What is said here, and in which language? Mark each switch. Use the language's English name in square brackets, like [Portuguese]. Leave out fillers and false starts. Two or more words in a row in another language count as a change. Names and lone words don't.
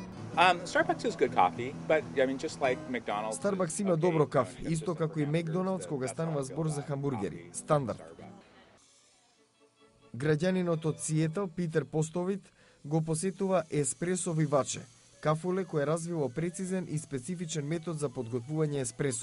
[English] Starbucks is good coffee, but I mean, just like McDonald's. [Macedonian] Starbucks има добро кафе, исто како и Макдоналдс кога станува збор за хамбургери. Стандард. Граѓанинот од Сиетл, Питер Постовит, го посетува еспресо виваче, кафуле кој развило прецизен и специфичен метод за подготвување еспресо.